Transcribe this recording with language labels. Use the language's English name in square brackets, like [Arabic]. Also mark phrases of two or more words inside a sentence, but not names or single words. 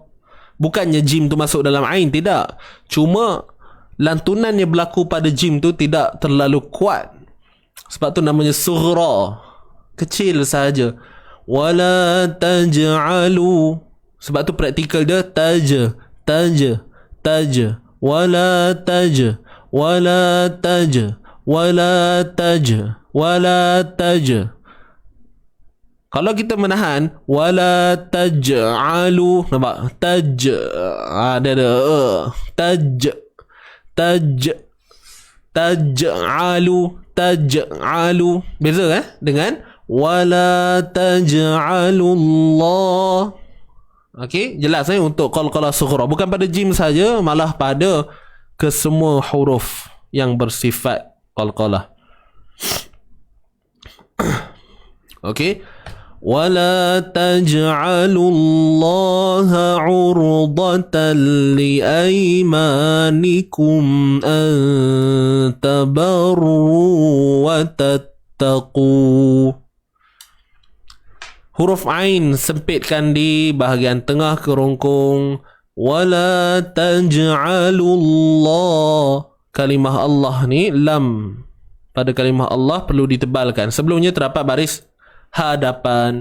[Malay] Bukannya jim tu masuk dalam ain, tidak. Cuma lantunan yang berlaku pada jim tu tidak terlalu kuat. Sebab tu namanya sughra, kecil sahaja. [Arabic] ولا تجعلوا, [Malay] sebab tu praktikal dia taj, taj, taj. [Arabic] ولا تج، ولا تج، ولا تج، ولا تج. [Malay] Kalau kita menahan [Arabic] ولا تجعلوا, [Malay] nampak? [Arabic] Taj, [Malay] dia ada [Arabic] تج، تج، تجعلوا، تجعلوا. [Malay] Beza dengan [Arabic] ولا تجعلوا الله. [Malay] Okey, jelas untuk qalqalah sughra. Bukan pada jim saja, malah pada kesemua huruf yang bersifat qalqalah. Okey. [Arabic] ولا تجعلوا الله عرضة لأيمانكم أن تبروا وتتقوا. [Malay] Huruf Ain sempitkan di bahagian tengah kerongkong. [Arabic] ولا تجعلوا الله. [Malay] Kalimah Allah ni, lam pada kalimah Allah perlu ditebalkan. Sebelumnya terdapat baris hadapan.